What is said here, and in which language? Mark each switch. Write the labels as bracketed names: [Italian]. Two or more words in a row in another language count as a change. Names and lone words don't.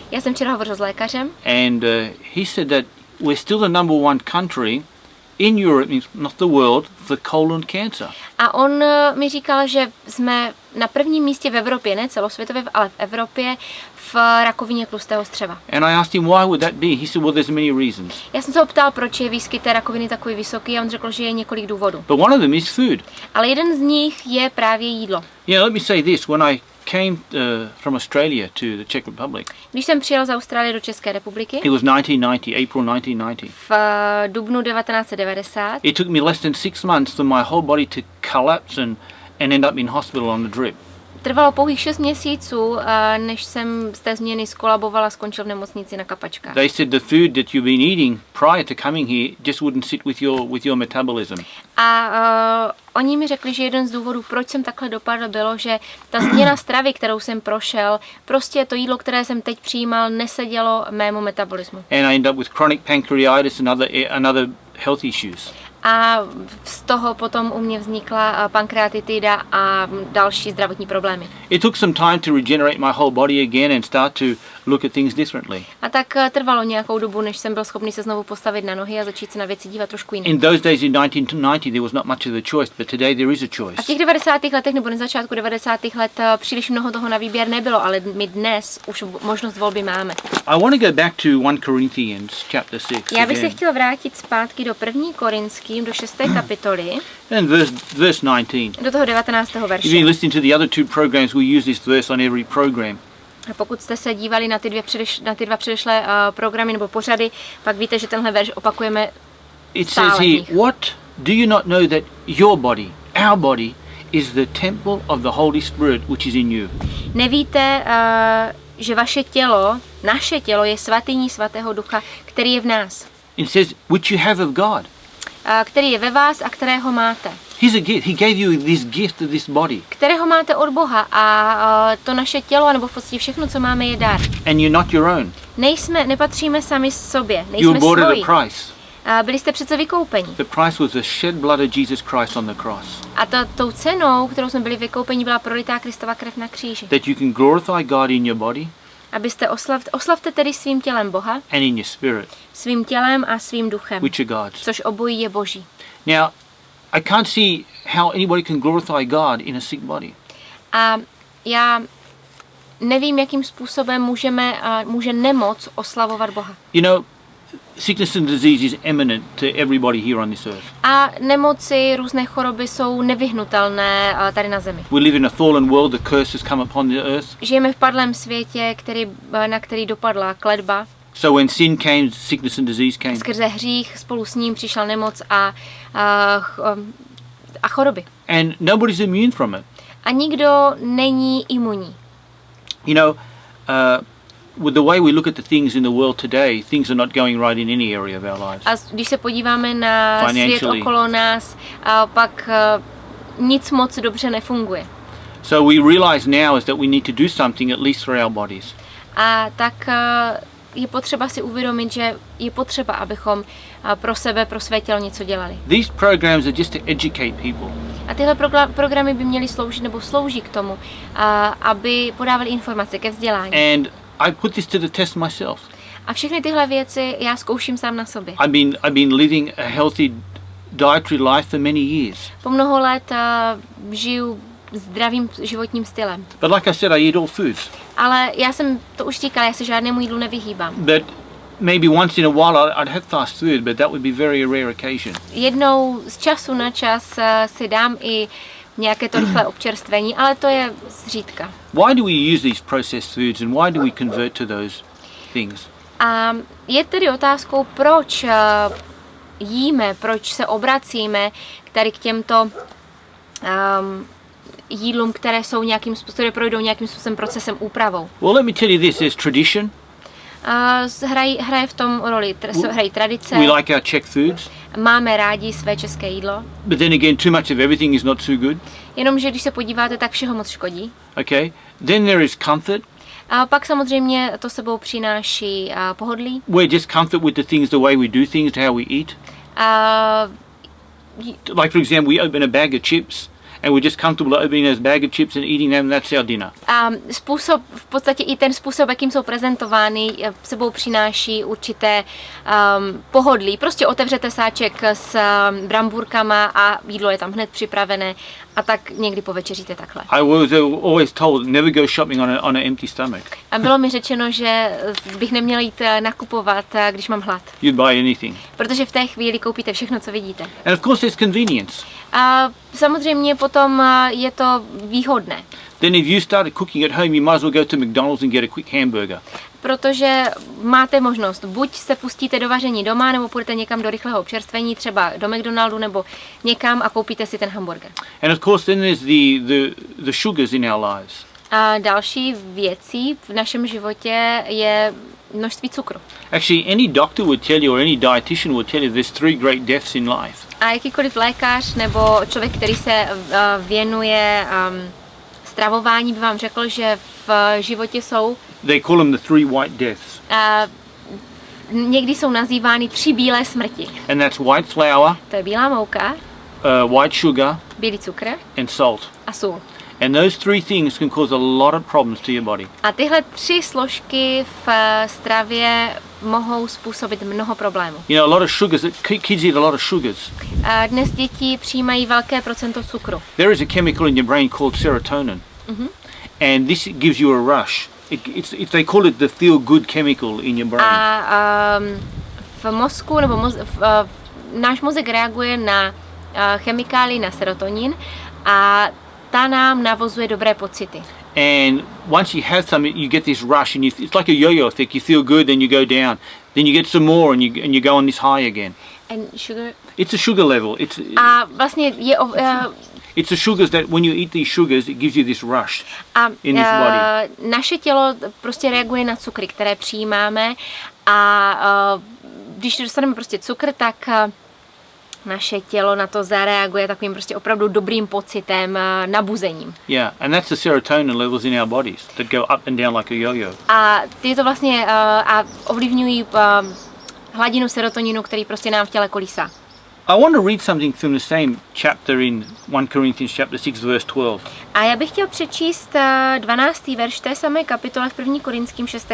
[Czech] Já jsem včera hovořil s lékařem. [English] And he said that we're still the number one country in Europe, not the world, for colon cancer. [Czech] A on mi říkal, že jsme na prvním místě v Evropě, ne celosvětově, ale v Evropě v rakovině tlustého střeva. [English] And I asked him why would that be. He said, well, there's many reasons. [Czech] Já jsem se ho ptal, proč je výskyt té rakoviny takový vysoký, a on řekl, že je několik důvodů. [English] But one of them is food. [Czech] Ale jeden z nich je právě jídlo. [English] Yeah, let me say this. When I came from Australia to the Czech Republic. [Czech] Když jsem přijel z Austrálie do České republiky. [English] It was 1990, April 1990. [Czech] V dubnu 1990. [English] It took me less than 6 months for my whole body to collapse and end up in hospital on the drip. [Czech] Trvalo pouhých 6 měsíců, než jsem z té změny skolaboval a skončil v nemocnici na kapačkách. [English] They said the food that you've been eating prior to coming here just wouldn't sit with your metabolism. [Czech] A oni mi řekli, že jeden z důvodů, proč jsem takhle dopadl, bylo, že ta změna stravy, kterou jsem prošel, prostě to jídlo, které jsem teď přijímal, nesedělo mému metabolismu. [English] And I ended up with chronic pancreatitis and other health issues. [Czech] A z toho potom u mě vznikla pankreatitida a další zdravotní problémy. [English] It took some time to regenerate my whole body again and start to look at things differently. [Czech] A tak trvalo nějakou dobu, než jsem byl schopný se znovu postavit na nohy a začít se na věci dívat trošku jinak. [English] In those days in 1990 there was not much of a choice, but today there is a choice. [Czech] A v těch 90. letech nebo na začátku 90. let příliš mnoho toho na výběr nebylo, ale my dnes už možnost volby máme. [English] I want to go back to 1 Corinthians chapter 6. [Czech] Já bych se chtěl vrátit zpátky do 1. Korinským, do 6. kapitoly. [English] And verse 19. [Czech] Do toho 19. verše. [English] If you listen to the other 2 programs, we use this verse on every program. [Czech] A pokud jste se dívali na ty dva předešlé programy nebo pořady, pak víte, že tenhle verš opakujeme [English] It says here, what do you not know that your body, our body, is the temple of the Holy Spirit which is in you? [Czech] Nevíte, že vaše tělo, naše tělo je svatyní svatého ducha, který je v nás. [English] It says, which you have of God. [Czech] Který je ve vás a kterého máte. [English] He's a gift. He gave you this gift of this body. [Czech] Kterého máte od Boha a to naše tělo, nebo v podstatě všechno, co máme, je dar. [English] And you're not your own. [Czech] Nepatříme sami sobě, [English] You were [Czech] nejsme [English] bought at [Czech] svoji. [English] a price. [Czech] Byli jste přece vykoupeni. [English] The price was the shed blood of Jesus Christ on the cross. [Czech] A tou cenou, kterou jsme byli vykoupeni, byla prolitá Kristova krev na kříži. [English] That you can glorify God in your body [Czech] Abyste oslavte tedy svým tělem Boha, [English] and in your spirit, [Czech] svým tělem a svým duchem, [English] which are God's. [Czech] což obojí je Boží. [English] Now, I can't see how anybody can glorify God in a sick body. [Czech] A já nevím, jakým způsobem může nemoc oslavovat Boha. [English] You know, sickness and disease is eminent to everybody here on this earth. [Czech] A nemoci, různé choroby jsou nevyhnutelné tady na zemi. [English] We live in a fallen world, the curse has come upon the earth. [Czech] Žijeme v padlém světě, na který dopadla kletba. [English] So when sin came, sickness and disease came. [Czech] Skrze hřích spolu s ním přišla nemoc a choroby. [English] And nobody's immune from it. [Czech] A nikdo není imunní. [English] You know, with the way we look at the things in the world today, things are not going right in any area of our lives. [Czech] A když se podíváme na svět okolo nás, pak nic moc dobře nefunguje. [English] So we realize now is that we need to do something at least for our bodies. [Czech] A tak je potřeba si uvědomit, že je potřeba, abychom pro sebe, pro své tělo něco dělali. [English] These programs are just to educate people. [Czech] A tyhle programy by měly sloužit nebo slouží k tomu, aby podávali informace ke vzdělání. [English] And I put this to the test myself. [Czech] A všechny tyhle věci já zkouším sám na sobě. [English] I've been living a healthy dietary life for many years. [Czech] Po mnoho let žiju zdravým životním stylem. [English] But like I said, I eat all foods. [Czech] Ale já jsem to už říkala, já se žádnému jídlu nevyhýbám. [English] But maybe once in a while I'd have fast food, but that would be very rare occasion. [Czech] Jednou z času na čas si dám i nějaké to rychlé občerstvení, ale to je zřídka. [English] Why do we use these processed foods and why do we convert to those things? [Czech] A je tedy otázkou, proč jíme, proč se obracíme k těmto jídlům, které projdou nějakým způsobem procesem úpravou. [English] Well, let me tell you this, there's tradition. [Czech] Hraje v tom roli hrají tradice. [English] We like our Czech foods. [Czech] Máme rádi své české jídlo. [English] But then again, too much of everything is not too good. [Czech] Jenomže když se podíváte, tak všeho moc škodí. [English] Okay. Then there is comfort. [Czech] A pak samozřejmě to sebou přináší pohodlí. [English] We're just comfort with the things, the way we do things, how we eat. Like for example, we open a bag of chips and we're just comfortable opening those bag of chips and eating them, and that's our dinner. [Czech] A v podstatě i ten způsob, jakým jsou prezentovány, sebou přináší určité pohodlí. Prostě otevřete sáček s brambůrkama a jídlo je tam hned připravené a tak někdy povečeříte takhle. [English] I was always told never go shopping on an empty stomach. [Czech] A bylo mi řečeno, že bych neměla jít nakupovat, když mám hlad. [English] You'd buy anything. [Czech] Protože v té chvíli koupíte všechno, co vidíte. [English] And of course there's convenience. [Czech] A samozřejmě potom je to výhodné. [English] Then if you started cooking at home, you might as well go to McDonald's and get a quick hamburger. [Czech] Protože máte možnost, buď se pustíte do vaření doma, nebo půjdete někam do rychlého občerstvení, třeba do McDonaldu nebo někam a koupíte si ten hamburger. [English] And of course then there's the sugars in our lives. [Czech] A další věcí v našem životě je množství cukru. [English] Actually, any doctor would tell you, or any dietitian would tell you, there's 3 great deaths in life. [Czech] A jakýkoliv lékař nebo člověk, který se věnuje stravování, by vám řekl, že v životě jsou [English] They call them the 3 white deaths. [Czech] Někdy jsou nazývány 3 bílé smrti. [English] And that's white flour, [Czech] To je bílá mouka, [English] white sugar, [Czech] bílý cukr [English] and salt. [Czech] a sůl. [English] And those 3 things can cause a lot of problems to your body. [Czech] A tyhle 3 složky v stravě mohou způsobit mnoho problémů. [English] You know, a lot of sugars, kids eat a lot of sugars. [Czech] Dnes děti přijímají velké procento cukru. [English] There is a chemical in your brain called serotonin. And this gives you a rush. They call it the feel-good chemical in your brain. [Czech] A v mozku, nebo náš mozek reaguje na chemikály, na serotonin a ta nám navozuje dobré pocity. [English] And once you have some, you get this rush, and it's like a yo-yo effect. You feel good, then you go down, then you get some more, and you go on this high again. And sugar? It's a sugar level. [Czech] A vlastně je [English] it's the sugars that when you eat these sugars, it gives you this rush in this body. [Czech] Naše tělo prostě reaguje na cukry, které přijímáme, a když dostaneme prostě cukr, tak naše tělo na to zareaguje takovým prostě opravdu dobrým pocitem, nabuzením. [English] Yeah, and that's the serotonin levels in our bodies that go up and down like a yo-yo. [Czech] A ty to vlastně a ovlivňují hladinu serotoninu, který prostě nám v těle kolísá. [English] I want to read something from the same chapter in 1 Corinthians chapter 6 verse 12. [Czech] A já bych chtěl přečíst 12. verš té samé kapitole v 1. Korinským 6.